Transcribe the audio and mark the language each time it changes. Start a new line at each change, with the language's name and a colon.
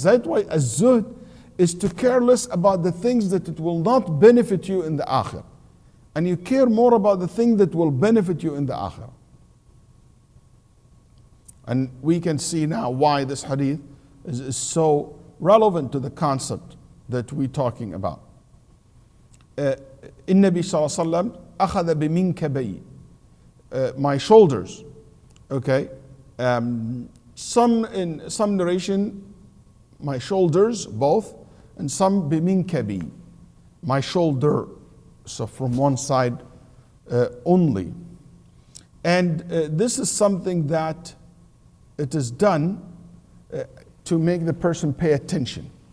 English: That's why az-zuhd is to care less about the things that it will not benefit you in the akhirah. And you care more about the thing that will benefit you in the akhirah. And we can see now why this hadith is so relevant to the concept that we're talking about.
Arabic: النبي صلى الله عليه وسلم أخذ بمنكبي,
English: my shoulders. Okay, in some narration, my shoulders both, and some biminkabi, my shoulder, so from one side only. And this is something that it is done to make the person pay attention.